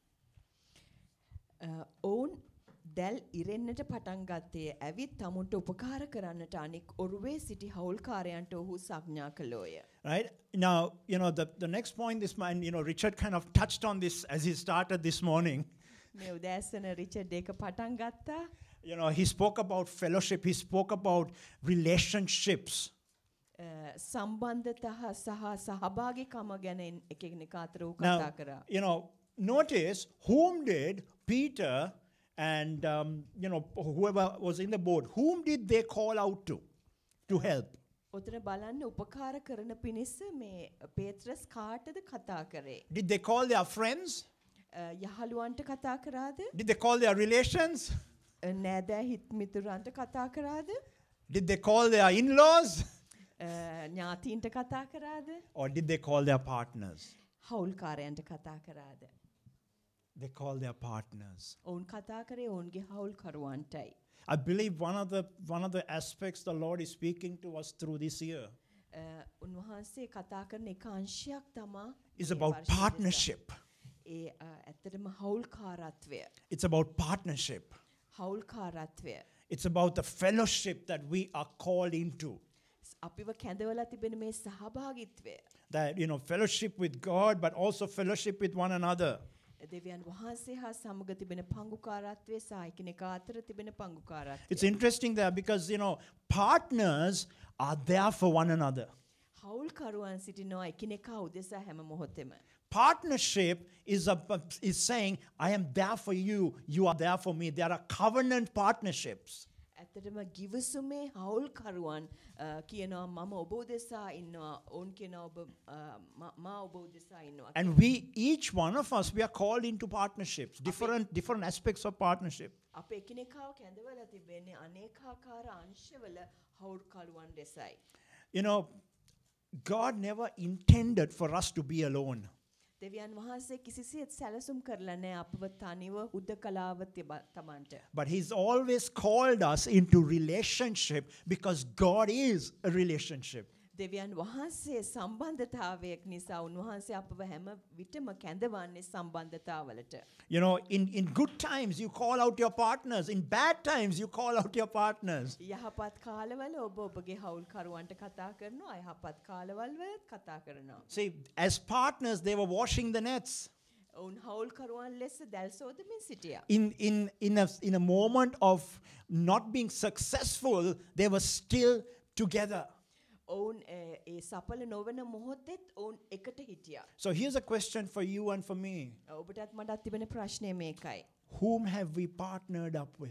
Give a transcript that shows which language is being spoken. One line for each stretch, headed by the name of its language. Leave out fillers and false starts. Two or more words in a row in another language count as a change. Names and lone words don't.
Sinhala: ඔවුන් දැල් ඉරෙන්නට පටන් ගත්තේ ඇවිත් තමුන්ට උපකාර කරන්නට අනෙක් ඔරුවේ සිටි හවුල්කාරයන්ට ඔහු සංඥා කළෝය.
English: Right? Now, the next point this man, Richard kind of touched on this as he started this morning.
Sinhala: මේ උදෑසන රිචඩ් ඒක පටන් ගත්තා.
English: He spoke about fellowship. He spoke about relationships.
Sinhala: සම්බන්ධතා සහ සහභාගීකම ගැන එකිනෙකා අතර වූ කතා කරා.
English: Now, notice whom did Peter and whoever was in the boat, whom did they call out to help?
Sinhala: ඔතන බලන්න උපකාර කරන පිණිස මේ පේත්‍රස් කාටද කතා කරේ?
English: Did they call their friends?
Sinhala: යහළුවන්ට කතා කරාද?
English: Did they call their relations?
Sinhala: නෑදෑ හිත් මිතුරන්ට කතා කරාද?
English: Did they call their in-laws?
Sinhala: ඥාතීන්ට කතා කරාද?
English: Or did they call their partners?
Sinhala: හවුල්කාරයන්ට කතා කරාද?
English: They call their partners.
Sinhala: ඔවුන් කතා කරේ ඔවුන්ගේ හවුල්කරුවන්ටයි.
English: I believe one of the aspects the Lord is speaking to us through this year
Sinhala: උන්වහන්සේ කතා කරන එක අංශයක් තමා
English: is about partnership.
Sinhala: ඒ ඇත්තටම හවුල්කාරත්වය.
English: It's about partnership.
Sinhala: හවුල්කාරත්වය.
English: It's about the fellowship that we are called into.
Sinhala: අපිව කැඳවලා තිබෙන මේ සහභාගීත්වය.
English: That, fellowship with God, but also fellowship with one another.
Sinhala: දෙවියන් වහන්සේ හා සමග තිබෙන පංගුකාරත්වය සහ එකිනෙකා අතර තිබෙන පංගුකාරත්වය.
English: It's interesting there because, partners are there for one another.
Sinhala: හවුල්කරුවන් සිටිනවා එකිනෙකා උදෙසා හැම මොහොතෙම.
English: Partnership is saying, I am there for you, you are there for me. There are covenant partnerships.
Sinhala: ඇත්තටම ගිවිසුමේ හවුල්කරුවන් කියනවා මම ඔබ උදෙසා ඉන්නවා ඔවුන් කියනවා ඔබ මා ඔබ උදෙසා ඉන්නවා.
English: And each one of us, we are called into partnerships, different aspects of partnership.
Sinhala: අප එකිනෙකාව කැඳවලා තිබෙන්නේ අනේකාකාර අංශවල හවුල්කරුවන් දෙසයි.
English: God never intended for us to be alone.
Sinhala: දෙවියන් වහන්සේ කිසිසේත් සැලසුම් කරලා නැහැ අපව තනිව හුදකලාව තමන්ට.
English: But He's always called us into relationship because God is a relationship.
Sinhala: දෙවියන් වහන්සේ සම්බන්ධතාවයක් නිසා උන්වහන්සේ අපව හැම විටම කැඳවන්නේ සම්බන්ධතාවලට.
English: You know, in good times you call out your partners. In bad times you call out your partners.
Sinhala: යහපත් කාලවල ඔබ ඔබගේ හවුල්කරුවන්ට කතා කරනවා. යහපත් කාලවල වලත් කතා කරනවා.
English: See, as partners, they were washing the nets.
Sinhala: ඔවුන් හවුල්කරුවන් ලෙස දැල් සෝදමින් සිටියා.
English: In a moment of not being successful, they were still together.
Sinhala: ඔවුන් ඒ සඵල නොවන මොහොතෙත් ඔවුන් එකට හිටියා.
English: So here's a question for you and for me.
Sinhala: ඔබටත් මටත් තිබෙන ප්‍රශ්නය මේකයි.
English: Whom have we partnered up with?